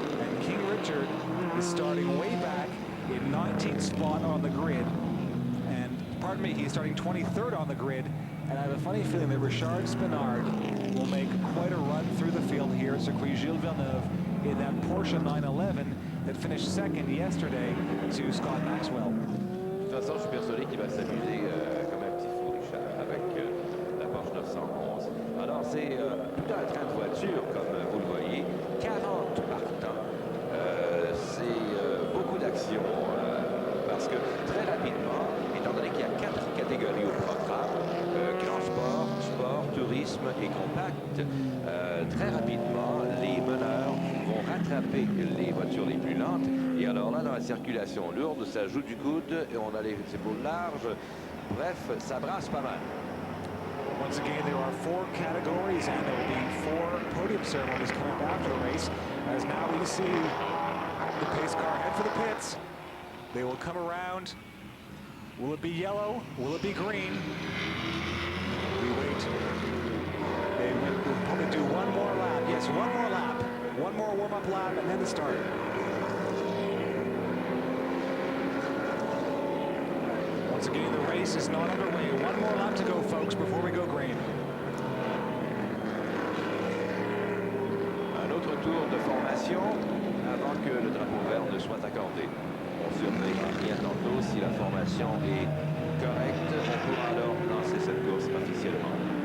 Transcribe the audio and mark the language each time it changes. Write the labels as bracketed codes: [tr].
[en] And King Richard is starting way back in 19th spot on the grid. And pardon me, he's starting 23rd on the grid. And I have a funny feeling that Richard Spinard will make quite a run through the field here at Circuit Gilles Villeneuve in that Porsche 911 that finished second yesterday to Scott Maxwell. [fr] De toute façon, je suis persuadé qu'il va s'amuser comme un petit fou, Richard, avec la Porsche 911. Alors, c'est tout un train de voiture, comme vous le voyez. 40 partants. C'est beaucoup d'action parce que très rapidement, étant donné qu'il y a 4 catégories au programme, grand sport, sport, tourisme et compact, très rapidement, les meneurs vont rattraper les voitures les plus lentes. Et alors là, dans la circulation lourde, ça joue du coude et on a les épaules larges. Bref, ça brasse pas mal. [en] Once again, there are 4 categories, and there will be 4 podium ceremonies coming up after the race. As now we see the pace car head for the pits. They will come around. Will it be yellow? Will it be green? We wait. They will probably do one more lap. Yes, one more lap. One more warm-up lap, and then the start. Once again, the race is not underway. One more lap to go, folks, before we go green. [fr] Un autre tour de formation avant que le drapeau vert ne soit accordé. On surveillera bien tantôt si la formation est correcte. On pourra alors lancer cette course officiellement.